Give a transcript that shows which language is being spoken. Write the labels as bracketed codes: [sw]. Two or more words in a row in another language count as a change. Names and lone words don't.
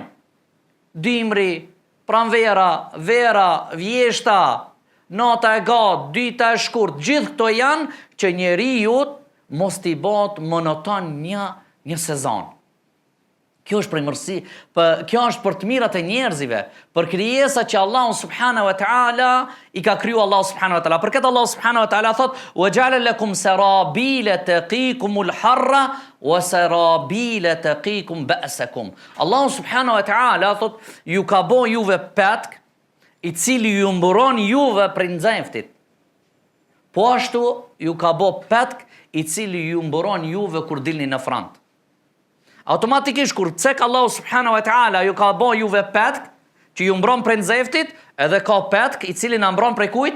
[sq] Dimri, pranvera, vera, vjeshta, nata e gatë, dita e shkurt, gjithë këto janë që njeriu mos t'i bëhet monoton një sezon. Kjo është përmirësi, kjo është për të mirat e njerëzive, për krijesa që Allahu [ar] سبحانه وتعالى [sq] i ka kriju Allahu [ar] سبحانه وتعالى. [sq] Për këtë Allahu [ar] سبحانه وتعالى [sq] thot: [ar] "وجعل لكم سرابيل تقيكم الحر وسرابيل تقيكم بأسكم." [sq] Allahu [ar] سبحانه وتعالى [sq] thot ju ka bën juve petk i cili ju mburon juve prej nxehtit. Po ashtu ju ka bën petk i cili ju mburon juve kur dilni në front. Automatikisht kur cek Allahu [ar] سبحانه وتعالى [sq] ju ka bën juve petk që ju mbron prej nxehtit, edhe ka petk i cili na mbron prej kujt?